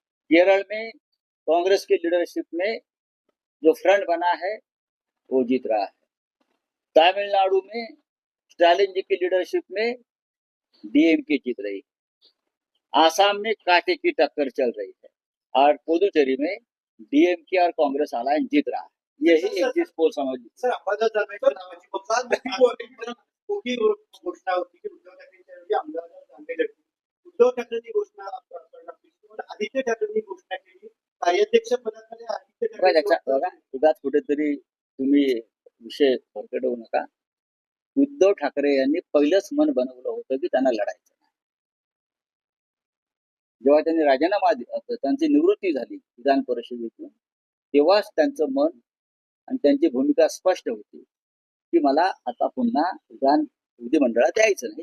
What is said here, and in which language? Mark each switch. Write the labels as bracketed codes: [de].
[hi] केरल में कांग्रेस की लीडरशिप में जो फ्रंट बना है वो जीत रहा है। तमिलनाडु में स्टालिन जी की लीडरशिप में डीएमके जीत रही। आसाम में कांटे की टक्कर चल रही है और पुदुचेरी में डीएमके और कांग्रेस अलायंस जीत रहा है। यही एग्जिट पोल समझिए। [mr] सर अंबादास दानवेच्या नावाची मोठी घोषणा होती की उद्धव ठाकरेंच्या ऐवजी अंबादास दानवे लढतील. उद्धव ठाकरेंची घोषणा आदित्य ठाकरेंनी घोषणा केली कार्याध्यक्ष पदाकडे आदित्य बघा ठाकरे उगाच कुठेतरी तुम्ही विषय भरकटवू नका। उद्धव ठाकरे यांनी पहिलंच मन बनवलं होतं की त्यांना लढायचं नाही। जेव्हा त्यांनी राजीनामा दिला, त्यांची निवृत्ती झाली विधान परिषदेतून, तेव्हाच त्यांचं मन आणि त्यांची भूमिका स्पष्ट होती की मला आता पुन्हा विधिमंडळात यायचं नाही।